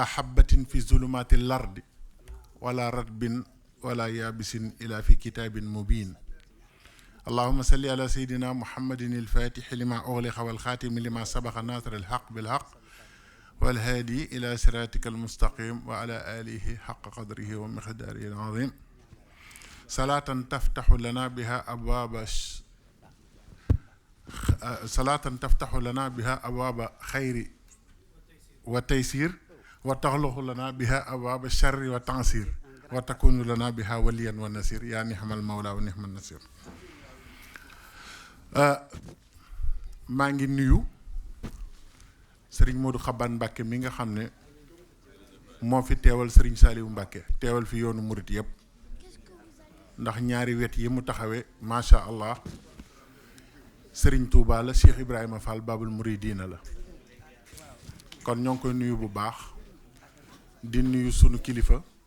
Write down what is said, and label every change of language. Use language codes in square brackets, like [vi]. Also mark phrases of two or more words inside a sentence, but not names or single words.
[ar] حبة في ظلمات الأرض ولا رطب ولا يابس إلا في كتاب مبين اللهم صل على سيدنا محمد الفاتح لما أغلق والخاتم لما سبق ناصر الحق بالحق والهادي إلى صراطك المستقيم وعلى آله حق قدره ومقداره العظيم صلاة تفتح لنا بها أبواب خير وتيسير وتغلق لنا بها أبواب الشر والتعسير وتكون لنا بها وليا ونصير يا نعم المولى ونعم النصير [wo] maa ngi nuyu Serigne Modou Xaban Mbacke mi nga xam ne moo fi teewal Serigne Saliou Mbacke teewal fi yoonu murit yëpp ndax ñaari wet yi mu taxawee [ar] ما شاء الله [wo] Serigne Touba la Cheikh Ibrahima Fall Babul Mouridina la kon ñoo ngi koy nuyu bu baax di nuyu sunu kilifa